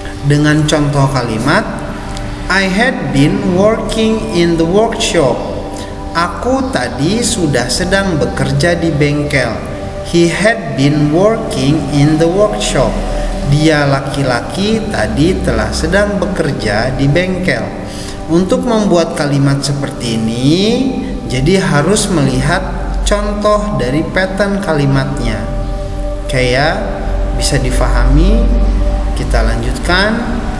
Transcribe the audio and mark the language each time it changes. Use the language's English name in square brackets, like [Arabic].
[English] Dengan contoh kalimat, I had been working in the workshop. [Indonesian] Aku tadi sudah sedang bekerja di bengkel. [English] He had been working in the workshop. [Indonesian] Dia laki-laki tadi telah sedang bekerja di bengkel. Untuk membuat kalimat seperti ini, jadi harus melihat contoh dari pattern kalimatnya. Kayak bisa difahami. Kita lanjutkan.